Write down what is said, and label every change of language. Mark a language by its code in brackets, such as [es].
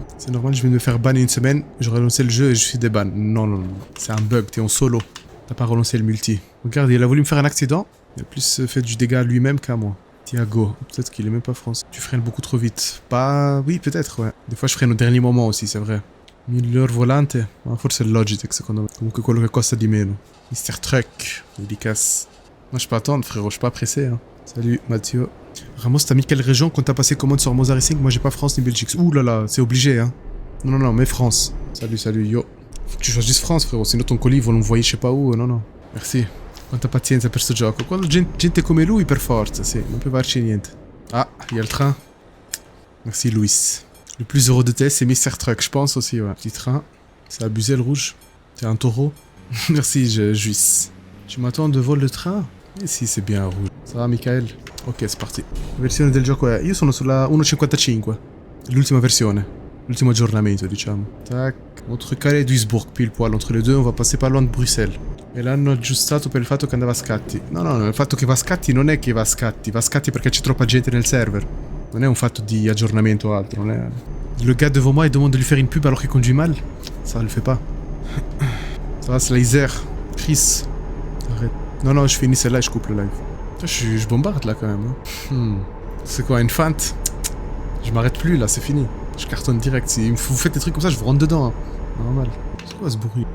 [fr] C'est normal, je viens de me faire ban une semaine. Je relancé le jeu et je suis déban. Non, non, non. C'est un bug, t'es en solo. T'as pas relancé le multi. Regarde, il a voulu me faire un accident. Il a plus fait du dégât à lui-même qu'à moi. Thiago, peut-être qu'il est même pas français. Tu freines beaucoup trop vite. Pas... Oui, peut-être, ouais. Des fois, je freine au dernier moment aussi, c'est vrai. [it] Miglior volante. Ah, forse è Logitech, secondo me. Comunque quello che costa di meno. [fr] Mister Truck. Dédicace. Moi, je peux attendre, frérot. Je suis pas pressé, hein. Salut, Mathieu. Ramos, t'as mis quelle région quand t'as passé commande sur Moza Racing? Moi, j'ai pas France ni Belgique. Ouh là là, c'est obligé, hein. Non, non, non, mais France. Salut, salut, yo. Faut que tu choisisses France, frérot. Sinon, ton colis, ils vont l'envoyer je sais pas où. Non, non. Merci. [it] Quanta pazienza per sto gioco. Quando gente come lui, per forza, sì. [fr] Non peut farci niente. Ah, il y a le train. Merci, Louis. Le plus heureux de test, c'est Mister Truck, je pense aussi, ouais. Petit train. C'est abusé, le rouge. C'est un taureau. Merci, Juice. Tu m'attends de vol de train? Eh si, c'est bien rouge. Ça va, Michael? Ok, c'est parti. [it] La versione del gioco è... Io sono sulla 1.55. L'ultima versione. L'ultimo aggiornamento, diciamo. [fr] Tac. Entre Calais et Duisburg, pile poil. Entre les deux, on va passer pas loin de Bruxelles. [it] E l'hanno aggiustato per il fatto che andava a scatti. No, no, no, il fatto che va a scatti non è che va a scatti. Va a scatti perché c'è troppa gente nel server. Non è un fatto di aggiornamento o altro, non è... [fr] Le gars devant moi, il demande de lui faire une pub alors qu'il conduit mal. Ça le fait pas. Ça va, Slicer. Chris. Arrête. Non, non, je finis celle-là et je coupe le live. Je bombarde là quand même. Hein. C'est quoi, une feinte? Je m'arrête plus là, c'est fini. Je cartonne direct. Si vous faites des trucs comme ça, je vous rentre dedans. Hein. Normal. C'est quoi ce bruit?